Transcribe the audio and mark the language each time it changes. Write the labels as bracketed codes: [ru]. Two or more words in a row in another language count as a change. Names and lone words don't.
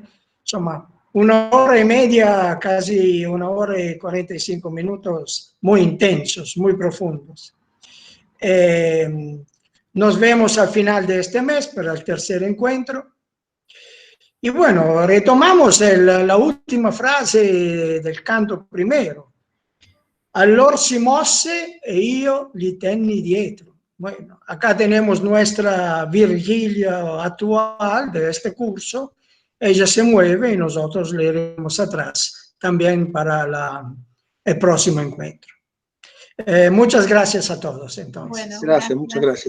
[es] Insomma, 1 hora y media, casi 1 hora y 45 minutos, muy intensos, muy profundos. Nos vemos al final de este mes para el tercer encuentro. Y bueno, retomamos la última frase del canto primero. [it] Allora si mosse e io gli tenni dietro. [es] Bueno, acá tenemos nuestra Virgilia actual de este curso. Ella se mueve y nosotros le iremos atrás también para el próximo encuentro. Muchas gracias a todos, entonces. Bueno, gracias, muchas gracias.